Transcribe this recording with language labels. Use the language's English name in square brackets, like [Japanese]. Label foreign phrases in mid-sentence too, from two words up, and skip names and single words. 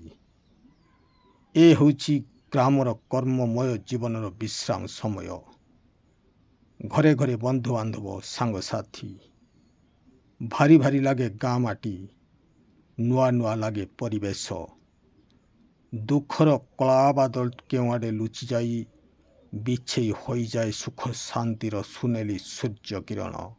[Odia] ଏ ହୋଚି ଗ୍ରାମର କର୍ମମୟ ଜୀବନର ବିଶ୍ରାମ ସମୟ। ଘରେ ଘରେ ବନ୍ଧୁ ବାନ୍ଧବ ସାଙ୍ଗ ସାଥୀ ଭାରି ଭାରି ଲାଗେ ଗାଁ ମାଟି ନୂଆ ନୂଆ ଲାଗେ ପରିବେଶ। ଦୁଖର କଳା ବାଦଲ କେବାଡେ ଲୁଚି ଯାଇ ବିଛେ ହୋଇ ଯାଏ ସୁଖ ଶାନ୍ତିର ସୁନେଲି ସୂର୍ଯ୍ୟ କିରଣ।